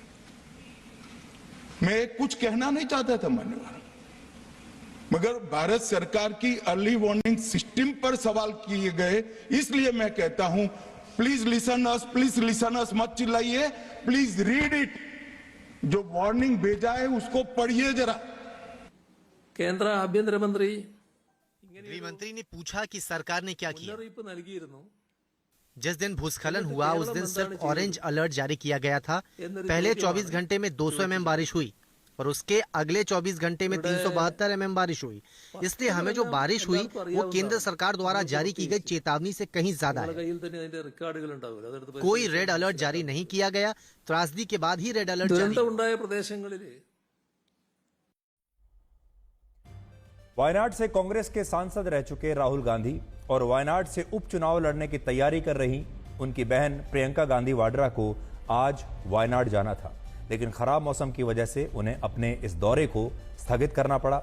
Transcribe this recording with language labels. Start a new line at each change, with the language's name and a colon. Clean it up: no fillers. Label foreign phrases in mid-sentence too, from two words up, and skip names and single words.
Hindi: मैं कुछ कहना नहीं चाहता था मान्यवर, मगर भारत सरकार की
English: early warning system
Hindi: पर सवाल किए गए, इसलिए मैं कहता हूं
English: please listen us,
Hindi: मत चिल्लाइए,
English: please read it.
Hindi: जो वार्निंग भेजा है उसको पढ़िए जरा।
Malayalam: കേന്ദ്ര ആഭ്യന്തരമന്ത്രി
Hindi: गृहमंत्री ने पूछा कि सरकार ने क्या किया।
Malayalam: മുന്നറിയിപ്പ് നൽകിയിരുന്നു।
Hindi: जिस दिन भूस्खलन हुआ उस दिन सिर्फ
English: orange alert
Hindi: जारी किया गया था। पहले 24 घंटे में 200 mm बारिश हुई और उसके अगले 24 घंटे में 372 mm बारिश हुई। इसलिए हमें जो बारिश हुई वो केंद्र सरकार द्वारा जारी की गई चेतावनी से कहीं ज्यादा है।
Malayalam: കയ്യിൽ തന്നെ അതിന്റെ റെക്കോർഡുകൾ ഉണ്ടാവില്ല, അതെടുത്ത്
Hindi: कोई
English: red alert
Hindi: जारी नहीं किया गया। त्रासदी के बाद ही
English: red alert
Hindi: जारी।
Malayalam: ദുരന്തമുണ്ടായ പ്രദേശങ്ങളിൽ
Hindi: वायनाड से कांग्रेस के सांसद रह चुके राहुल गांधी और वायनाड से उपचुनाव लड़ने की तैयारी कर रही उनकी बहन प्रियंका गांधी वाड्रा को आज वायनाड जाना था, लेकिन खराब मौसम की वजह से उन्हें अपने इस दौरे को स्थगित करना पड़ा।